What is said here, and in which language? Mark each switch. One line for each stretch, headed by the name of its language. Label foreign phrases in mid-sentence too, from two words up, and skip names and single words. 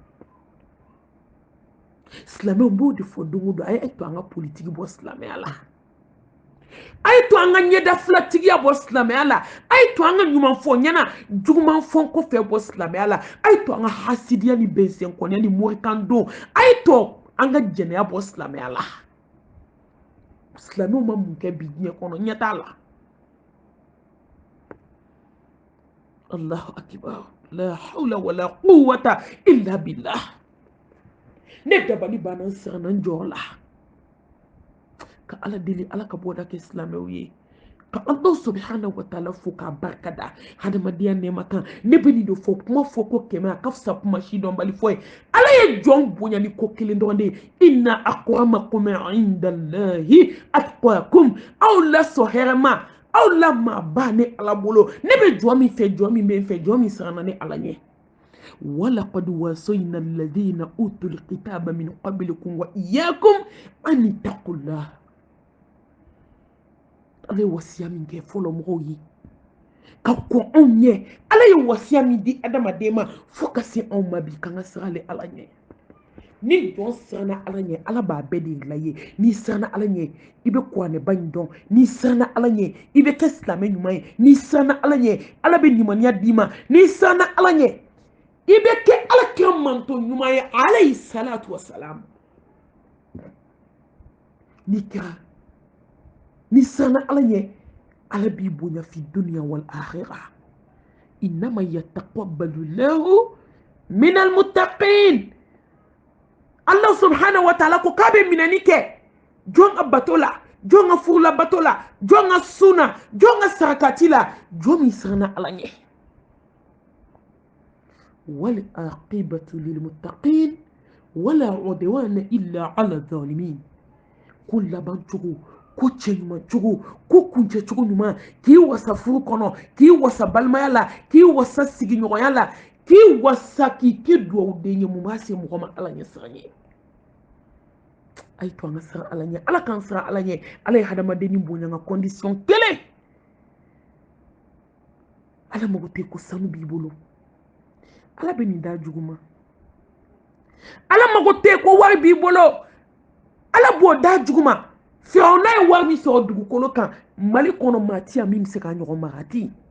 Bambara: silamɛw b'o de fɔ don o don a ye to an ka politiki bɔ silamɛya la a ye to an ka ɲɛda filatigiya bɔ silamɛya la a ye to an ka ɲuman fɔ ɲɛna juguman fɔ kɔfɛ bɔ silamɛya la a ye to an ka hasidiya ni bɛnsɛnkɔniya ni morikan don a ye to an ka jɛnɛya bɔ silamɛya la silamɛw ma mun kɛ bi diɲɛ kɔnɔ ɲɛ t'a la
Arabic: الله أكبر لا حول ولا قوة إلا بالله
Bambara: ne dabali banna n siranna n jɔ la ka ala deli ala ka bɔda kɛ silamɛw ye ka
Arabic: الله سبحانه وتعالى
Bambara: fo k'a barika da hadamadenya nɛɛma kan ne bɛ nin de fɔ kuma fɔ ko kɛmɛ a ka fisa kuma si dɔnbali fɔ ye ala ye jɔn bonya ni ko kelen dɔrɔn de ye
Arabic: إن أكرمكم عند الله أتقاكم
Bambara: aw lasɔ hɛrɛma aw la maaba ne ala bolo ne bɛ jɔn min fɛ jɔn min bɛ n fɛ jɔn min siranna ne ala ɲɛ
Arabic: ولقد وصينا الذين أوتوا الكتاب من قبلكم وإياكم أن اتقوا الله
Bambara: ala ye wasiya min kɛ fɔlɔ mɔgɔw ye ka kɔn anw ɲɛ ala ye wasiya min di adamaden ma fo ka se anw ma bi k'an ka siran ale ala ɲɛ ni jɔn siranna ala ɲɛ ala b'a bɛɛ de yir'i ye n'i siranna ala ɲɛ i bɛ kuranɛba in dɔn n'i siranna ala ɲɛ i bɛ kɛ silamɛ ɲuman ye n'i siranna ala ɲɛ ala bɛ limaniya d'i ma n'i siranna ala ɲɛ i bɛ kɛ alakira manto ɲuman ye
Arabic: عليه الصلاة والسلام
Bambara: n'i kɛra ni siranna ala ɲɛ ala b'i bonya
Arabic: في الدنيا والآخرة إنما يتقبل الله من المتقين الله سبحانه وتعالى
Bambara: ko k'a bɛ minɛni kɛ jɔn ka bato la jɔn ka furula bato la jɔn ka suna jɔn ka sarakati la jɔn min siranna ala ɲɛ
Arabic: والعاقبة للمتقين ولا عدوان إلا على الظالمين
Bambara: ko laban cogo ko cɛ ɲuman cogo ko kuncɛ cogo ɲuman k'i wasa furu kɔnɔ k'i wasa balimaya la k'i wasa sigiɲɔgɔnya la k'i wasa k'i kɛ duwawuden ye mun b'a se mɔgɔ ma ala ɲɛ siran ye a ye to an ka siran ala ɲɛ ala k'an siran ala ɲɛ ala ye hadamaden bonya nka condition kelen ala mago tɛ ko sanu b'i bolo ala be nin da juguma ala mago te ko wari b'i bolo ala b'o da juguma Firawuna ye wari min sɔrɔ dugukolo kan Mali kɔnɔ maa ti yan min bɛ se k'a ɲɔgɔn mara ti